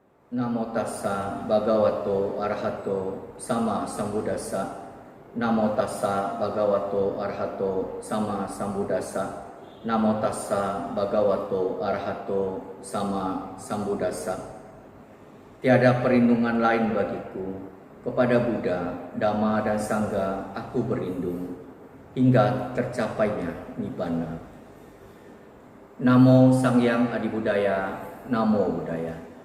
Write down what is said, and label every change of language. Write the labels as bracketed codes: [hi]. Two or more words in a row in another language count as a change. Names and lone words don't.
[pi] Namo tassa bhagavato arahato sama sambuddhassa. Namo tassa bhagavato arahato sama sambuddhassa. Namo tassa bhagavato arahato sama sambuddhassa. [id] Tiada perlindungan lain bagiku. Kepada Buddha, Dhamma dan Sangha aku berlindung hingga tercapainya Nibbana. [pi] Namo Sang Hyang Adibudaya. Namo Buddhaya.